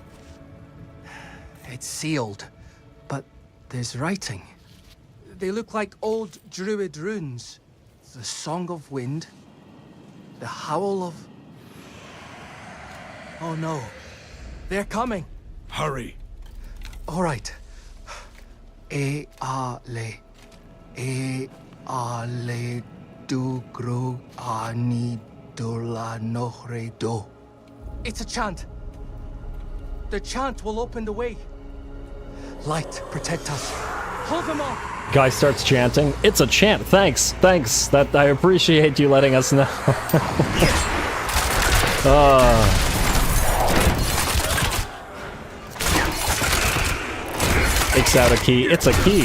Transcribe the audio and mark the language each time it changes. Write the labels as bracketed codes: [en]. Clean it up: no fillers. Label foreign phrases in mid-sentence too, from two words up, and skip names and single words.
[en] It's sealed, but there's writing. They look like old Druid runes. The Song of Wind. The Howl of... Oh no. They're coming. Hurry. All right. E-a-le. E-a-le du-gru a-ni-du-la-nohre-do. It's a chant. The chant will open the way. Light, protect us. Hold them off. Guy starts chanting. It's a chant. Thanks. Thanks. That I appreciate you letting us know. Takes out a key. It's a key.